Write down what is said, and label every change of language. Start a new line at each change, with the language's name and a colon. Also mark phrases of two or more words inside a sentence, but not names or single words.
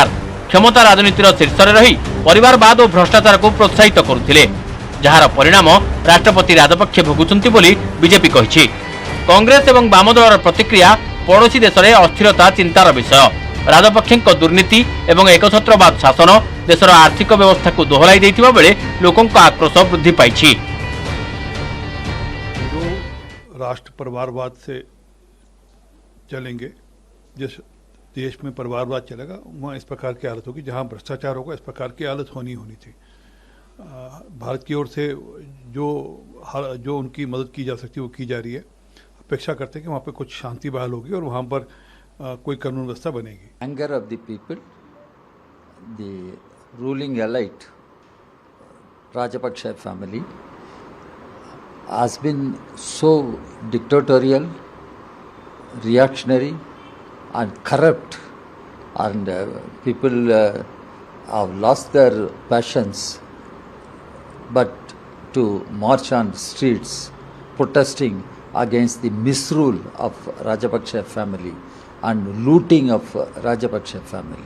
Odia: କ୍ଷମତା ରାଜନୀତିର ଶୀର୍ଷରେ ରହି ପରିବାରବାଦ ଓ ଭ୍ରଷ୍ଟାଚାରକୁ ପ୍ରୋତ୍ସାହିତ କରୁଥିଲେ, ଯାହାର ପରିଣାମ ରାଷ୍ଟ୍ରପତି ରାଜପକ୍ଷ ଭୋଗୁଛନ୍ତି ବୋଲି ବିଜେପି କହିଛି। କଂଗ୍ରେସ ଏବଂ ବାମ ଦଳର ପ୍ରତିକ୍ରିୟା ପଡ଼ୋଶୀ ଦେଶରେ ଅସ୍ଥିରତା ଚିନ୍ତାର ବିଷୟ। ରାଜପକ୍ଷଙ୍କ ଦୁର୍ନୀତି ଏବଂ ଏକଛତ୍ରବାଦ ଶାସନ ଦେଶର ଆର୍ଥିକ ବ୍ୟବସ୍ଥାକୁ ଦୋହଲାଇ ଦେଇଥିବା ବେଳେ ଲୋକଙ୍କ ଆକ୍ରୋଶ ବୃଦ୍ଧି ପାଇଛି।
Hindi: राष्ट्र परिवारवाद से चलेंगे, जिस देश में परिवारवाद चलेगा वहाँ इस प्रकार की हालत होगी, जहाँ भ्रष्टाचार होगा इस प्रकार की हालत होनी थी। भारत की ओर से जो उनकी मदद की जा सकती है वो की जा रही है। अपेक्षा करते हैं कि वहाँ पे कुछ शांति बहाल होगी और वहाँ पर कोई कानून व्यवस्था बनेगी।
English: Anger of the people, the ruling elite, Rajapaksha family has been so dictatorial, reactionary and corrupt, and people have lost their passions but to march on streets protesting against the misrule of Rajapaksha family and looting of Rajapaksha family.